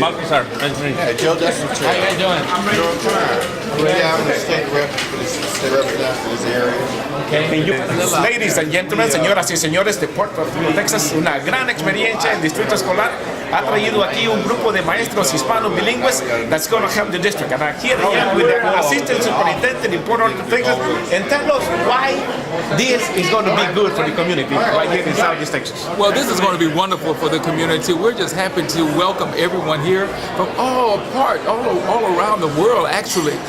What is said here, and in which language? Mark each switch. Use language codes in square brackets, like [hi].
[en] Balcazar, nice to meet you. Yeah, Joe Dustin. How you guys doing? Doing fine. Yeah, I'm the state representative for this area. Ladies and gentlemen, [es] señoras y señores de Puerto Arturo, Texas, una gran experiencia en distrito escolar. Ha traído aquí un grupo de maestros hispanos bilingües [en] that's going to help the district. And here I am with the assistant superintendent in Port Arthur, Texas, and tell us why this is going to be good for the community right here in Southeast Texas. Well, this is going to be wonderful for the community. We're just happy to welcome everyone here from all around the world, actually.